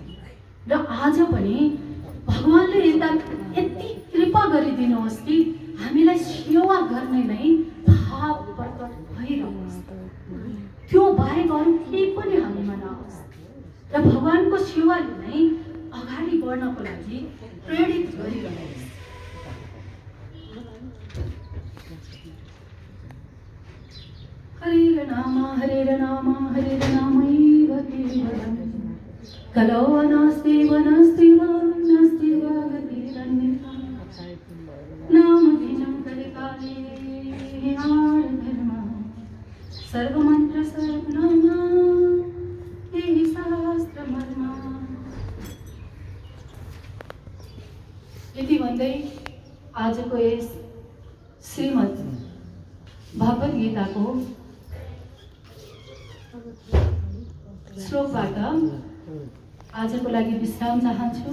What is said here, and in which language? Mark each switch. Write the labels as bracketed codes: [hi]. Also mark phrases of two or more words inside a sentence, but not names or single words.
[ne] र आज पनि भगवानले यति कृपा गरिदिनुहोस् कि हामीलाई सेवा गर्ने नै भाव प्रकट भइरहोस्, त्यो बाहेक अरू केही पनि हामीमा नहोस्। र भगवानको सेवाले नै अगाडि बढ्नको लागि प्रेरित गरिरहोस्। [sa] हरे नाम हरे नाम हरे नामैव केवलम्, कलौ नास्ति वनस्ति नास्ति गतिरन्यथा, नामधीनं कलिकाले आर्धर्मः, सर्वमन्त्र सर्वनाम यही शास्त्रमर्म। [ne] यति भन्दै आजको यस श्रीमद् भगवत गीताको श्लोकबाट आजको लागि विश्राम चाहन्छु।